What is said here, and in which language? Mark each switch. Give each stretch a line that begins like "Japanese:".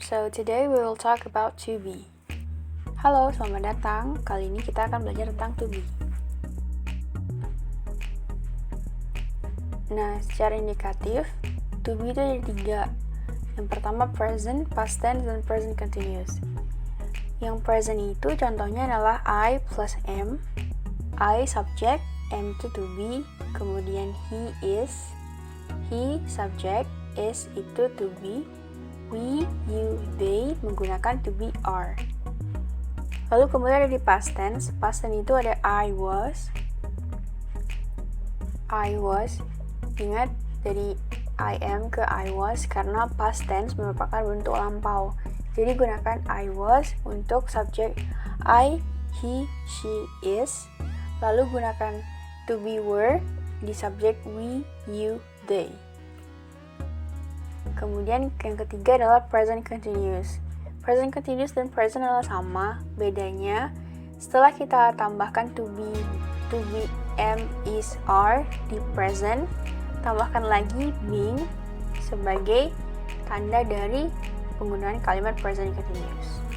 English: So today we will talk about to be.
Indonesian: Halo, selamat datang. Kali ini kita akan belajar tentang to be. Nah, secara indikatif, to be itu ada 3. Yang pertama present, past tense, dan present continuous. Yang present itu contohnya adalah I plus am. I subject, am itu to be, kemudian he is, he subject, is itu to be, we, you, they menggunakan to be, are. Lalu kemudian ada di past tense itu ada I was. Ingat dari I am ke I was karena past tense merupakan bentuk lampau. Jadi gunakan I was untuk subjek I, he, she, is. Lalu gunakan to be were di subjek we, you, they. Kemudian yang ketiga adalah present continuous. Present continuous dan present adalah sama, bedanya setelah kita tambahkan to be, am, is, are di present, tambahkan lagi being sebagai tanda dari penggunaan kalimat present continuous.